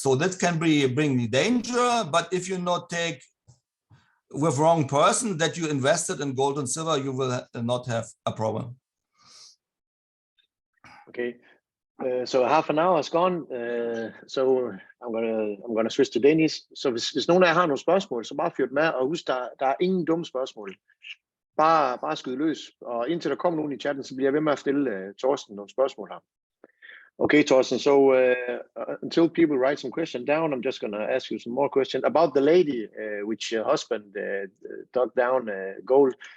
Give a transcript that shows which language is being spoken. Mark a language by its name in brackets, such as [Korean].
[English] So that can bring me danger. But if you not take with wrong person that you invested in gold and silver, you will not have a problem. Okay. So half an hour is gone. So I'm gonna switch to Danish. [Danish] Så hvis nogen af jer har nogle spørgsmål, så bare fyr dem med, og husk, der er ingen dumme spørgsmål. Bare skyde løs, og indtil der kommer nogen i chatten, så bliver jeg ved med at stille Torsten nogle spørgsmål her. [English] Okay, Torsten, so until people write some question down, I'm just gonna ask you some more questions about the lady which her husband dug down gold.